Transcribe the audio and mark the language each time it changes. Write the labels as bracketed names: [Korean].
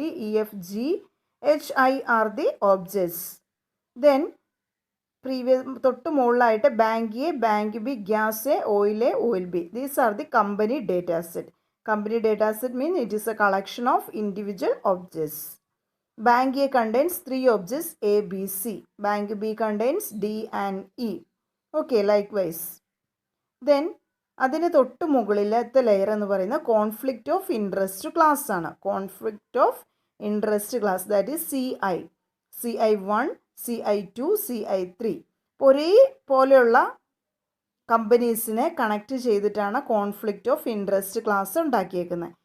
[English] ABCDEFGHI are the objects. Then [Malayalam] തൊട്ട് മുകളിലായിട്ട് [English] Bank A, bank B, gas A, oil B. These are the company data set. Company data set means it is a collection of individual objects. Bank A contains 3 objects A, B, C. Bank B contains D and E. Okay, likewise. [Malayalam] Then അതിന് തൊട്ട് മുകളിലത്തെ layer എന്ന് പറയുന്നത് conflict of interest class ആണ്. [English] Conflict of interest class that is CI1, CI2, CI3. [Malayalam] ഒരേ പോലെയുള്ള കമ്പനീസിനെ connect ചെയ്തിട്ടാണ് conflict of interest class ഉണ്ടാക്കിയേക്കുന്നത്.